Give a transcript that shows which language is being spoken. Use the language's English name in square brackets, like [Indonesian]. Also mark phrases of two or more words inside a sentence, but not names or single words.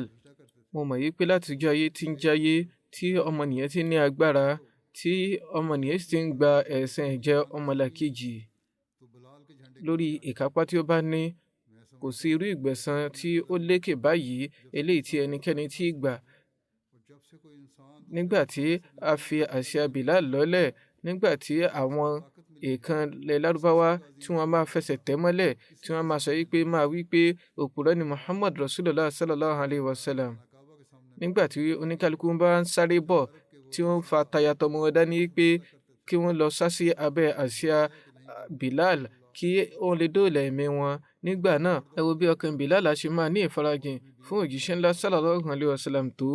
[Yoruba] Mo mọ̀ yí pé láti ọjọ́ ayé tí ń jáyé, tí ọmọnìyàn ti ní agbára, tí ọmọnìyàn sì ti ń gba ẹ̀san ìjẹ ọmọlàkejì lórí ìkápá tí ó bá ní, kò sí irú ìgbẹ̀san tí ó lékè báyìí eléyìí tí ẹnikẹ́ni tí ì gbà. Nígbà tí a fi àsíá Bilal lọ́lẹ̀, nígbà tí àwọn èèkàn ilẹ̀ Lárúbáwá tí wọ́n máa fẹsẹ̀ tẹ̀ mọ́lẹ̀, tí wọ́n máa sọ wípé máa wípé òpùrọ́ ni Muhammad [Arabic] رسول الله صلى الله عليه وسلم. [Yoruba] Nígbà tí oníkálukú bá ń sáré bọ̀, tí wọ́n fa táyà tọmọ wọn dání wípé kí wọ́n lọ sá sí abẹ́ àsíá Bilal kí ó lè dóòlà ẹ̀mí wọn. Nígbà náà ẹ wo bí ọkàn Bilal á ṣe máa ní ìfarajìn fún òjíṣẹ́ ńlá [Arabic] صلى الله عليه وسلم [Yoruba] tó.